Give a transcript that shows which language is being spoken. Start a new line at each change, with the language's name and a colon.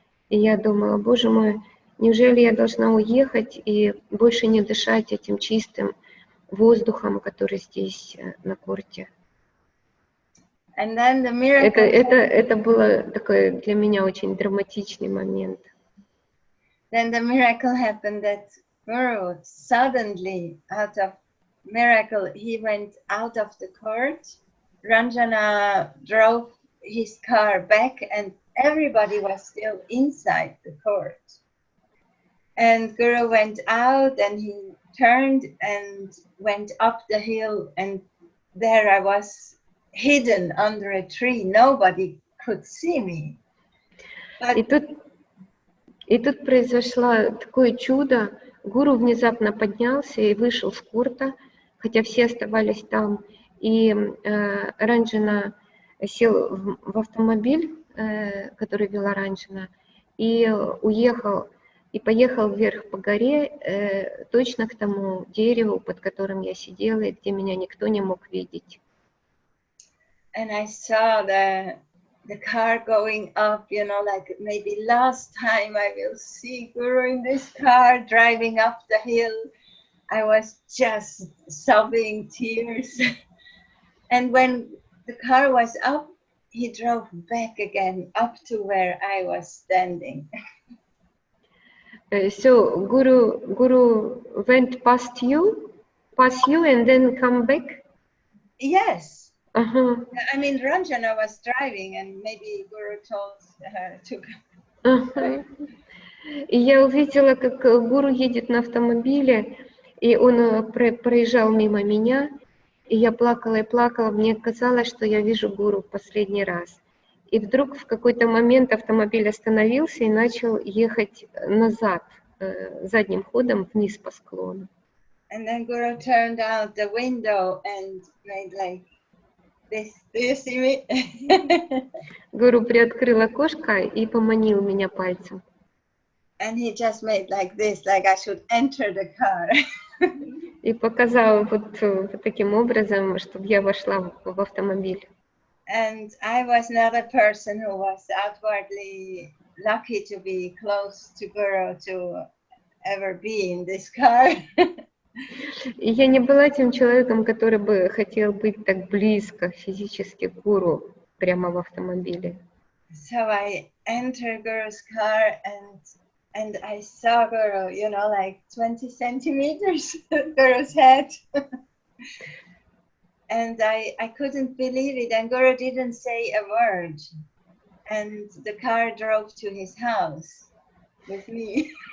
Russian: И я думала, боже мой, неужели я должна уехать и больше не дышать этим чистым воздухом, который здесь на корте?
English: And then the miracle. Это было такой для меня очень драматичный момент. Then the miracle happened that Guru suddenly, out of miracle, he went out of the court. Ranjana drove his car back, and everybody was still inside the court. And Guru went out, and he turned and went up the hill, and there I was hidden under a tree. Nobody could see me. But
Russian: И тут произошло такое чудо. Гуру внезапно поднялся и вышел с корта, хотя все оставались там. И Ранджана сел в автомобиль, который вела Ранджана, и уехал, и поехал вверх по горе, точно к тому дереву, под которым я сидела, и где меня никто не мог видеть.
English: And I saw the car going up, like maybe last time I will see Guru in this car driving up the hill. I was just sobbing tears. And when the car was up, he drove back again up to where I was standing. So Guru went past you and then come back? Yes. Uh-huh. I mean, Ranjana was driving, and maybe Guru told her to come.
Russian: Uh-huh. И я увидела, как Гуру едет на автомобиле, И он проезжал мимо меня, и я плакала и плакала. Мне казалось, что я вижу гуру в последний раз. И вдруг в какой-то момент автомобиль остановился и начал ехать назад, задним ходом вниз по склону.
English: And then Guru turned out the window and made like this. Do you see me?
Russian: Гуру приоткрыл окошко и поманил меня пальцем.
English: And he just made like this, like I should enter the car.
Russian: И показал вот таким образом, чтобы я вошла в автомобиль.
English: And I was not a person who was outwardly lucky to be close to Guru to ever be in this car.
Russian: И я не была тем человеком, который бы хотел быть так близко физически к гуру прямо в автомобиле.
English: So I entered Guru's car and I saw Guru, you know, like 20 centimeters, Guru's head. And I couldn't believe it. And Guru didn't say a word. And the car drove to his house with me.